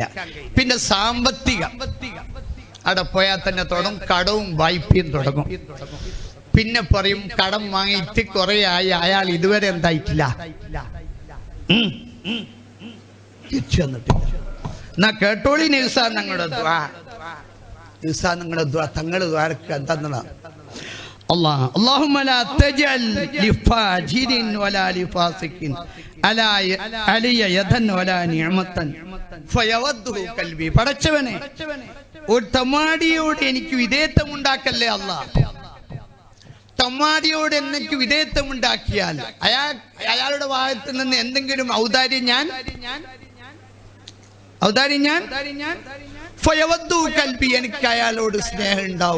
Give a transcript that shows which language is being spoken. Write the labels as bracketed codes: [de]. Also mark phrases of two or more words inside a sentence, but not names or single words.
[ml] പിന്നെ സാമ്പത്തികം അവിടെ പോയാൽ തന്നെ തുടങ്ങും, കടവും വായ്പയും തുടങ്ങും. പിന്നെ പറയും കടം വാങ്ങിയിട്ട് കുറെ ആയി, അയാൾ ഇതുവരെ എന്തായിട്ടില്ല, തിരിച്ചു വന്നിട്ടില്ല. എന്നാ കേട്ടോളി നബിസ ഞങ്ങളുടെ ദ്വാ. നിങ്ങളുടെ തങ്ങൾ ദ്വാരക്ക് എന്താ? [ar] اللهم لا تجعل لفاجر ولا لفاسق علي يدا ولا نعمة فيوده قلبي. [ml] പടച്ചവനെ, ഒരു തമ്മാടിയോട് എനിക്ക് വിധേയത്വം ഉണ്ടാക്കല്ലേ അല്ലാഹ്. തമ്മാടിയോട് എനിക്ക് വിധേയത്വം ഉണ്ടാക്കിയാൽ അയാളുടെ ഭാഗത്ത് നിന്ന് എന്തെങ്കിലും ഔദാര്യം ഞാൻ [ar] فيوده قلبي, [ml] എനിക്ക് അയാളോട് സ്നേഹം ഉണ്ടാവും.